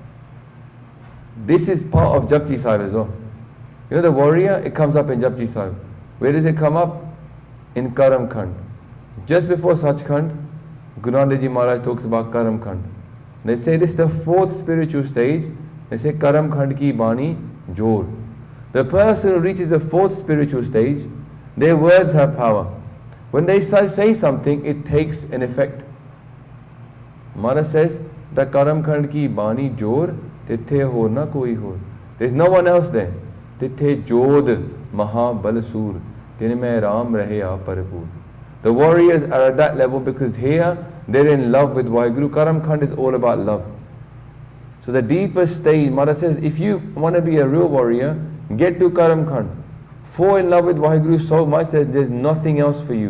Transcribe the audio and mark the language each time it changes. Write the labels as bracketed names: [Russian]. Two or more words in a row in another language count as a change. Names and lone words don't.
[English] This is part of Japji Sahib as well. You know the warrior, it comes up in Japji Sahib. Where does it come up? In Karam Khand. Just before Sachkhand, Guru Nanak Dev Ji Maharaj talks about Karam Khand. They say this is the fourth spiritual stage. They say [Punjabi] ਕਰਮ ਖੰਡ ਕੀ ਬਾਣੀ ਜੋਰ. [English] The person who reaches the fourth spiritual stage, their words have power. When they say something, it takes an effect. Maharaj says, the [Punjabi] ਕਰਮ ਖੰਡ ਕੀ ਬਾਣੀ ਜੋਰ, ਤਿਥੈ ਹੋ ਨਾ ਕੋਈ ਹੋ. [English] There's no one else there. [Punjabi] ਤਿਥੈ ਜੋਧ ਮਹਾ ਬਲਸੂਰ, ਤਿਨ ਮਹਿ ਰਾਮ ਰਹੇ ਪਰਿਪੂਰ. [English] The warriors are at that level because here they're in love with Vaheguru. Karam Khand is all about love. So the deepest stage, Maharaj says, if you want to be a real warrior, get to Karam Khand. Fall in love with Vaheguru so much that there's nothing else for you.